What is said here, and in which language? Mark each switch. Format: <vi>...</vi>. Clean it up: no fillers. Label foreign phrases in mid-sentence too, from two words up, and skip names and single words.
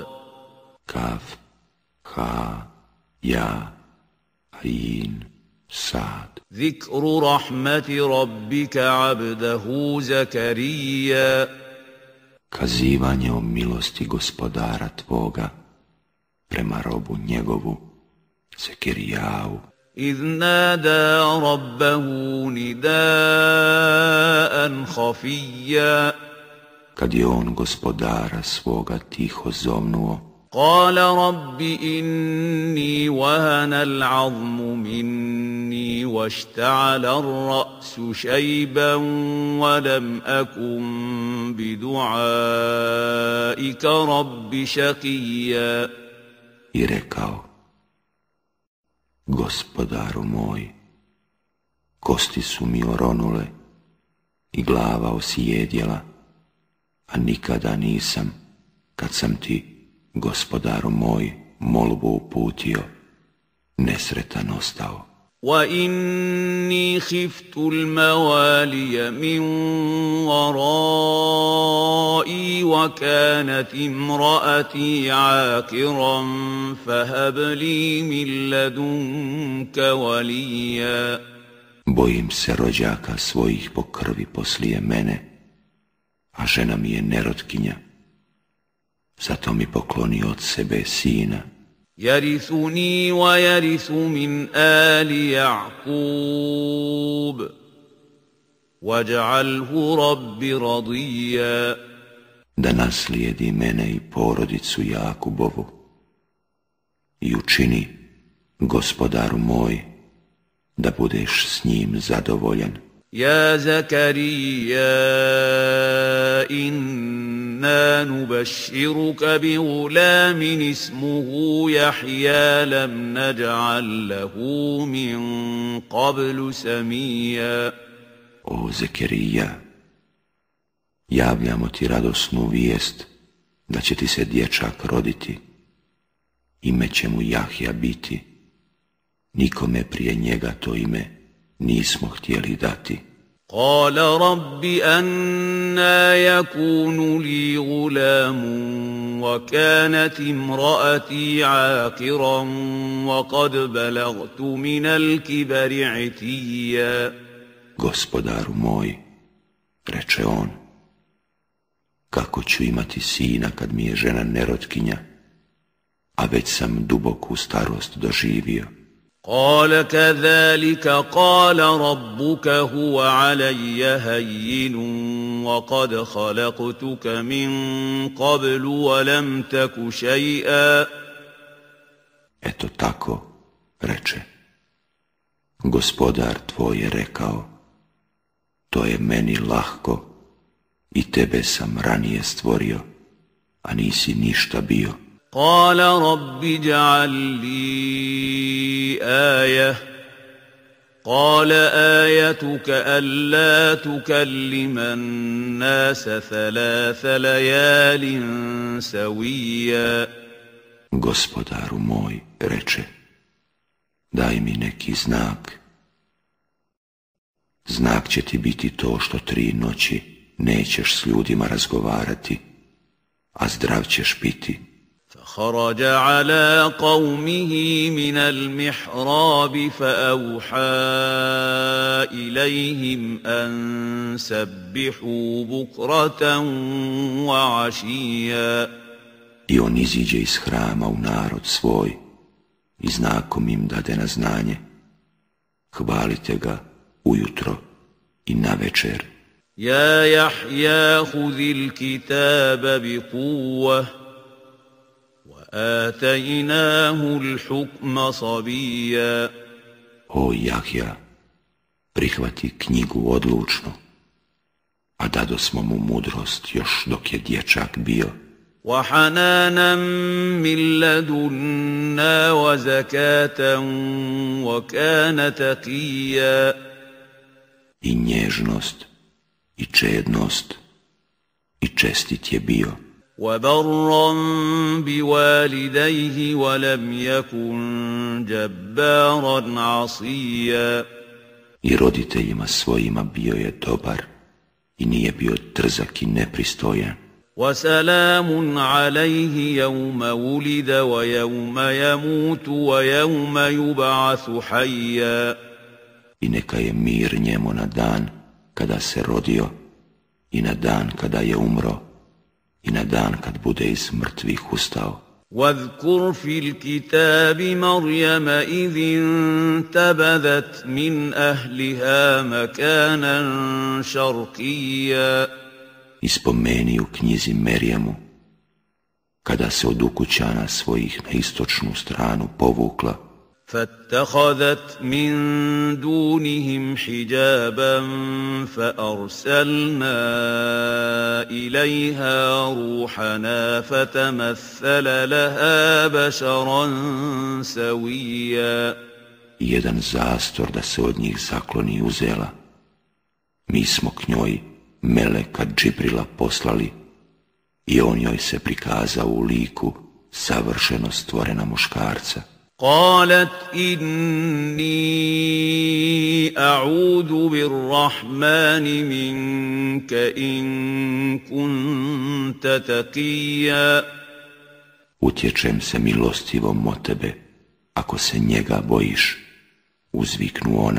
<ar>كاف ها يا عين صاد. ذكر رحمت ربك عبده زكريا.</ar> <bs>Kazivanje o milosti gospodara tvoga prema robu njegovu Zekerijavu.</bs> <ar>إذ نادى ربه نداء خفيا.</ar> <bs>Kad je on gospodara svoga tiho zovnuo.</bs> <ar>قال رب إني وهن العظم مني واشتعل الرأس شيبا ولم أكن بدعائك رب شقيا.</ar> <bs>I rekao: Gospodaru moj, kosti su mi oronule i glava osijedjela, a nikada nisam, kad sam ti, gospodaru moj, molbu uputio, nesretan ostao.</bs> <ar>وَإِنِّي خِفْتُ الْمَوَالِيَ مِنْ وَرَائِي وَكَانَتِ امْرَأَتِي عَاقِرًا فَهَبْ لِي مِنْ لَدُنْكَ وَلِيًّا.</ar> <bs>Bojim se rođaka svojih po krvi poslije mene, a žena mi je nerotkinja. Zato mi pokloni od sebe sina.</bs> <ar>يَرِثُنِي وَيَرِثُ مِنْ آلِ يَعْقُوبَ وَاجْعَلْهُ رَبِّ رَضِيًّا.</ar> <bs>Da naslijedi mene i porodicu Jakubovu i učini, gospodaru moj, da budeš s njim zadovoljan.</bs> <ar>يَا زَكَرِيَّا إِنَّا نُبَشِّرُكَ بِغُلَامٍ اسْمُهُ يَحْيَىٰ لَمْ نَجْعَل لَّهُ مِن قَبْلُ سَمِيًّا.</ar> <bs>O Zekerija, javljamo ti radosnu vijest da će ti se dječak roditi. Ime će mu Jahja biti. Nikome prije njega to ime nismo htjeli dati.</bs> <ar>قال رب أنا يكون لي غلام وكانت امرأتي عاقرا وقد بلغت من الكبر عتيا.</ar> <bs>Gospodaru moj, reče on, kako ću imati sina kad mi je žena nerotkinja, a već sam duboku starost doživio.</bs> <ar>قال كذلك قال ربك هو علي هين وقد خلقتك من قبل ولم تك شيئا.</ar> <bs>Eto tako, reče, gospodar tvoj je rekao, to je meni lahko i tebe sam ranije stvorio, a nisi ništa bio.</bs> <ar>قال رب اجعل لي آية قال آيتك ألا تكلم الناس 3 ليال سويا.</ar> <bs>Gospodaru moj, reče, daj mi neki znak. Znak će ti biti to što 3 noći nećeš s ljudima razgovarati, a zdrav ćeš biti.</bs> <ar>فخرج على قومه من المحراب فأوحى إليهم أن سبحوا بكرة وعشيا.</ar> <bs>I on iziđe iz hrama u narod svoj i znakom im dade na znanje, hvalite ga ujutro i navečer.</bs> <ar>يا يحيى خذ الكتاب بقوة وآتيناه الحكم صبيا.</ar> <bs>O Jahja, prihvati knjigu odlučno a dadosmo mu mudrost još dok je dječak bio.</bs> <ar>وحنانا من لدنا وزكاة وكان تقيا</ar> <bs>I nježnost, i čednost, i čestit je bio.</bs> <ar>وبرا بوالديه ولم يكن جبارا عصيا</ar> <bs>I roditeljima svojima bio je dobar i nije bio trzak i nepristojan.</bs> <ar>وسلام عليه يوم ولد ويوم يموت ويوم يبعث حيا</ar> <bs>I neka je mir njemu na dan kada se rodio i na dan kada je umro i na dan kad bude iz mrtvih ustao.</bs> <ar>واذكر في الكتاب مريم إذ انتبذت من أهلها مكانا شرقيا</ar> <bs>I spomeni u knjizi Merjemu kada se od ukućana svojih na istočnu stranu povukla.</bs> <ar>فاتخذت من دونهم حجابا فأرسلنا إليها روحنا فتمثل لها بشرا سويا</ar> <bs>I jedan zastor da se od njih zakloni uzela. Mi smo k njoj meleka Džibrila poslali i on joj se prikazao u liku savršeno stvorena muškarca.</bs> <ar>قالت إني أعوذ بالرحمن منك إن كنت تقيا</ar> <bs>Utječem se milostivom od tebe, ako se njega bojiš, uzviknu ona.</bs>